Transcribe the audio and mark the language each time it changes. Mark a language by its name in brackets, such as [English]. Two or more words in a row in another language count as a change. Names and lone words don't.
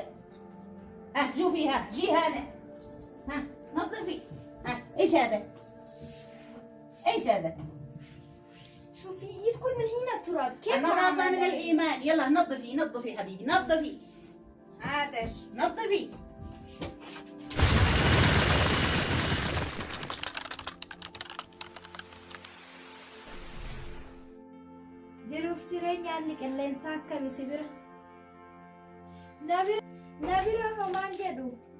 [Arabic] شوفي جي هنا، نظفي. ايش هذا؟ ايش هذا؟ شوفي يدخل من هنا التراب. كيف النظافة من الإيمان. يلا نظفي حبيبي، نظفي. عادش نظفي. [Oromo] jiruuf jireenyaan qilleensa akkami si bira? Na bira homaan jedhu.